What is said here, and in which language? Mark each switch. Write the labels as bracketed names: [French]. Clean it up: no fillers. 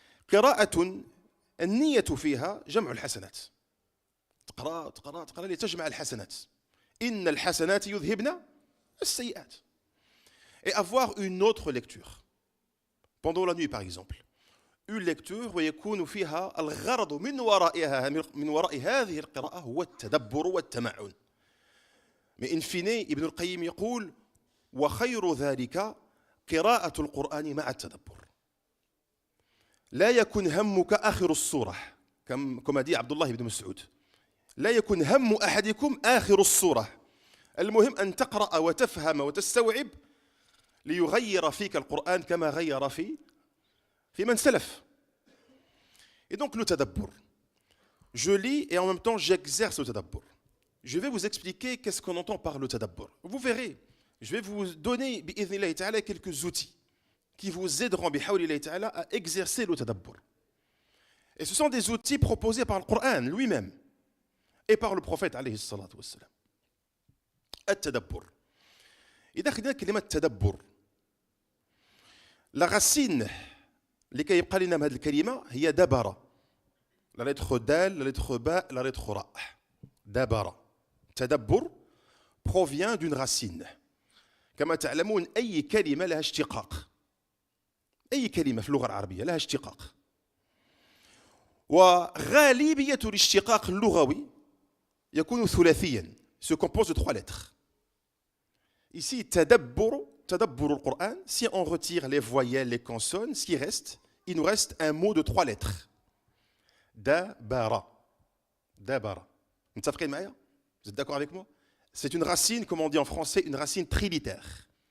[Arabic] Qira'atun النية فيها جمع الحسنات. تقرأ لتجمع الحسنات. إن الحسنات يذهبن السيئات. [French] Et avoir une autre lecture. Pendant la nuit par exemple. Une lecture [Arabic] ويكون فيها الغرض من وراء هذه القراءة هو التدبر والتمعن. [French] Mais in fine, [Arabic] Ibn al-Qayyim يقول وخير ذلك قراءة القرآن مع التدبر. لا يكن همك آخر الصورة كما dit عبد الله بن مسعود لا يكن هم أحدكم آخر الصورة المهم أن تقرأ وتفهم وتستوعب ليغير فيك القرآن كما غير في من سلف. [French] Et donc le tadabbur, je lis et en même temps j'exerce le tadabbur. Je vais vous expliquer qu'est-ce qu'on entend par le tadabbur. Vous verrez, je vais vous donner [Arabic] bi'idhnillahi ta'ala [French] quelques outils qui vous aideront [Arabic] bihawlillahi ta'ala [French] à exercer le tadabbur. Et ce sont des outils proposés par le Coran lui-même et par le prophète alayhi salatu wassalam. [Arabic] التدبر. إذا خدنا كلمة تدبر [French] la racine [Arabic] لكي يبقى لنا هذه الكلمة هي دبر. [French] La lettre dal, la lettre ba, la lettre ra. دبر. تدبر provient d'une racine. [Arabic] كما تعلمون أي كلمة لها اشتقاق. أي كلمة في اللغة العربية لها اشتقاق. وغالبية الاشتقاق اللغوي يكون ثلاثيا. [French] Se compose de trois lettres. Ici, تدبر le Coran, si on retire les voyelles, les consonnes, ce qui reste, il nous reste un mot de trois lettres. [Arabic] دبر. دبر. متفقين معايا? [French] Vous êtes d'accord avec moi? C'est une racine, comme on dit en français, une racine trilitère.